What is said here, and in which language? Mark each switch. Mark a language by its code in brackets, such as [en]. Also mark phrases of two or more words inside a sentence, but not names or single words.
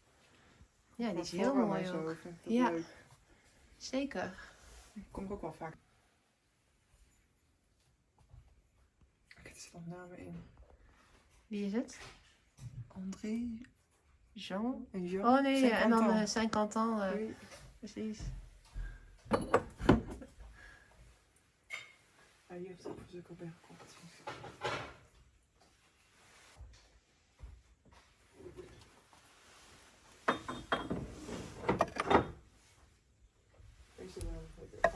[nl] ja, die is heel mooi ook. Zo, vind ik dat Ja. leuk. Zeker. Die kom ik ook wel vaak. is wat namen in. Wie is het? André Jean? en Jean. Oh nee, ja, en dan Saint-Quentin. Saint-Quentin. Oui. Precies. Ja, hier heeft ook een stuk op gekocht. Deze wel.